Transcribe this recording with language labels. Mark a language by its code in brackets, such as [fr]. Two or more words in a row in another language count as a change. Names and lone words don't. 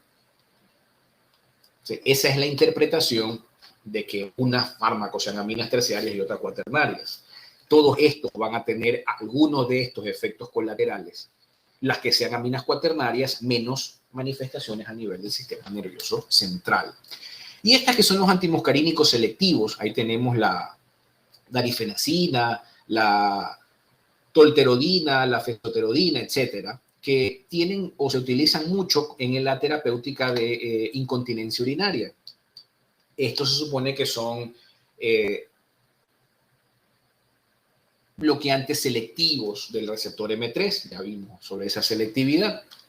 [es] Esa es la interpretación de que unas fármacos sean aminas terciarias y otras cuaternarias. Todos estos van a tener algunos de estos efectos colaterales. Las que sean aminas cuaternarias, menos manifestaciones a nivel del sistema nervioso central. Y estas que son los antimuscarínicos selectivos, ahí tenemos la darifenacina, la tolterodina, la fesoterodina, etcétera, que tienen o se utilizan mucho en la terapéutica de incontinencia urinaria. Estos se supone que son bloqueantes selectivos del receptor M3, ya vimos sobre esa selectividad.